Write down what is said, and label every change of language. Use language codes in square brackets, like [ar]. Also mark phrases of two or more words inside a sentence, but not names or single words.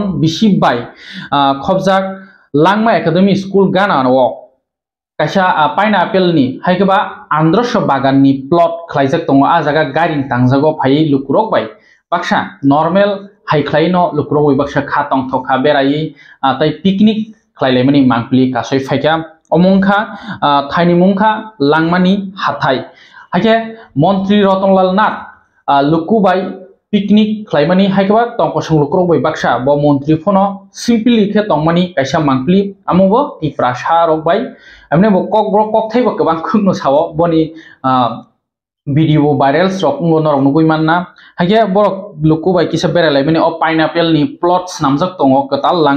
[trp] bisibai khobjak langma academy school gana no kaisa pineapple ni haikeba androsho bagan ni plot khlaijak tongo a jaga garing tangjago phai lukurok bai baksa normal haikhlaino lukurok bai baksa khatong thoka berai tai picnic khlailaimani mangpli kasoi phaika omongkha thaini mungkha langmani hathai haike মন্ত্রী রতনলাল নাথ lukubai picnic khlaimani haikeba tongkosung lukurok bai baksa bo মন্ত্রী phono simply khe tongmani kaisa mangpli amobo ti prasha rok bai amne bo kok thai bo kabang khungno sawo boni video viral rok norok nugui manna haike borok lukubai kisa beralaimani o pineapple ni plots namjak tongo katal